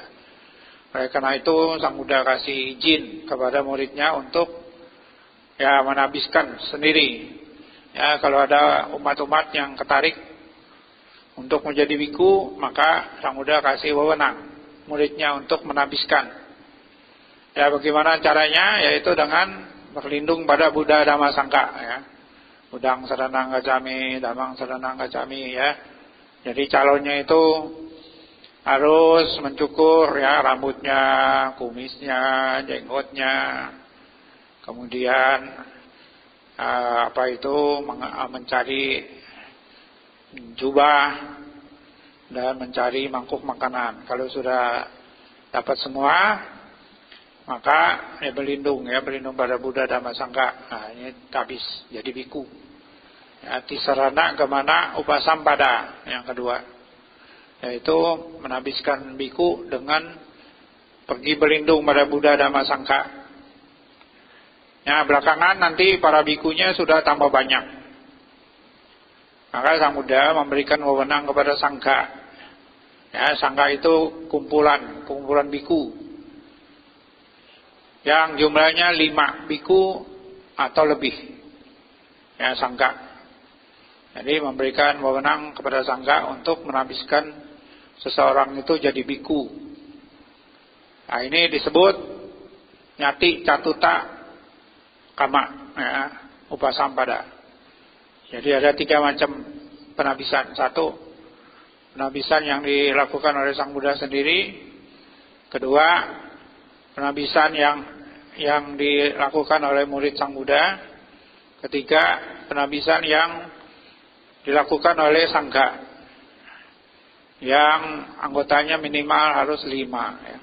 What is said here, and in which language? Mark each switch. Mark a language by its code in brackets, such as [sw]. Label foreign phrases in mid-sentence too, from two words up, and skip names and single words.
[id] Oleh karena itu Sang Buddha kasih izin kepada muridnya untuk, ya, menabiskan sendiri. Ya, kalau ada umat-umat yang tertarik untuk menjadi biku, maka Sang Buddha kasih wewenang muridnya untuk menabiskan. Ya, bagaimana caranya? Yaitu dengan berlindung pada Buddha Dhamma Sangha, ya. [pi] Budang Saranang Gacami, Dhammang Saranang Gacami, [id] ya. Jadi calonnya itu harus mencukur, ya, rambutnya, kumisnya, jenggotnya. Kemudian mencari jubah dan mencari mangkuk makanan. Kalau sudah dapat semua, maka berlindung pada Buddha Dhamma Sangha. Nah, ini tabis jadi biku. Ya, [pi] tisarana gamana upasampada [id] yang kedua, yaitu menabiskan biku dengan pergi berlindung pada Buddha Dhamma Sangha. Ya, belakangan nanti para bikunya sudah tambah banyak. Maka Sang Buddha memberikan wewenang kepada Sangha. Ya, Sangha itu kumpulan biku yang jumlahnya 5 biku atau lebih. Ya, Sangha. Jadi memberikan wewenang kepada Sangha untuk menabiskan seseorang itu jadi biku. Nah, ini disebut [pi] nyati catuta kama, [id] ya, upasampada. Jadi ada 3 macam penabisan. 1, penabisan yang dilakukan oleh Sang Buddha sendiri. 2, penabisan yang dilakukan oleh murid Sang Buddha. 3, penabisan yang dilakukan oleh Sangha, yang anggotanya minimal harus 5, ya.